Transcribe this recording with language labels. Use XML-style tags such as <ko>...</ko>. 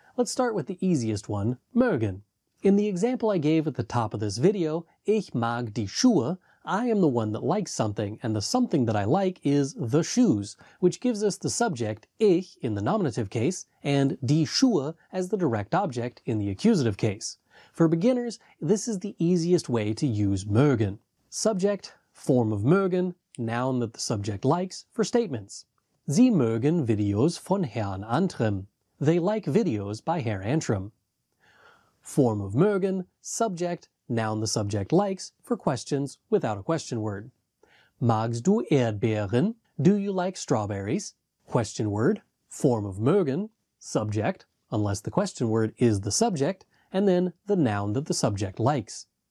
<en>Let's start with the easiest one, mögen. In the example I gave at the top of this video,</en> <de>ich mag die Schuhe,</de> <en>I am the one that likes something, and the something that I like is the shoes, which gives us the subject ich in the nominative case, and die Schuhe as the direct object in the accusative case. For beginners, this is the easiest way to use mögen. Subject, form of mögen, noun that the subject likes, for statements.</en> <de>Sie mögen Videos von Herrn Antrim.</de> <en>They like videos by Herr Antrim. Form of mögen, subject, noun the subject likes, for questions without a question word.</en> <de>Magst du Erdbeeren?</de> <en>Do you like strawberries? Question word, form of mögen, subject, unless the question word is the subject, and then the noun that the subject likes.</en>